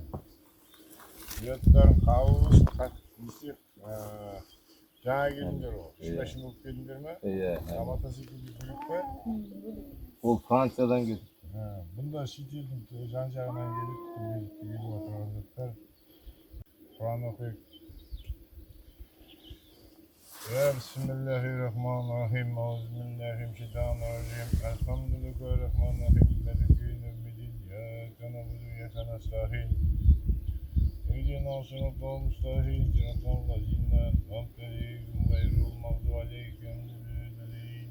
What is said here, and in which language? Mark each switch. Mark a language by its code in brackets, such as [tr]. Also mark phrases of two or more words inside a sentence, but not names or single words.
[kk] Ұяттарын қауыз, жаңа келіндер ол. Үшмәшін болып келіндер ме? Амата секілді бөлік пе? Ол Франциядан келді. Бұнда шетелдің жан-жағынан келіп отырған жаттар. Құран оқиық. [ar] بسم الله الرحمن الرحيم. أعوذ بالله من الشيطان الرجيم. الحمد لله الرحمن الرحيم. مالك يوم الدين. إياك نعبد وإياك نستعين. اهدنا الصراط المستقيم. صراط الذين أنعمت عليهم غير المغضوب عليهم ولا الضالين.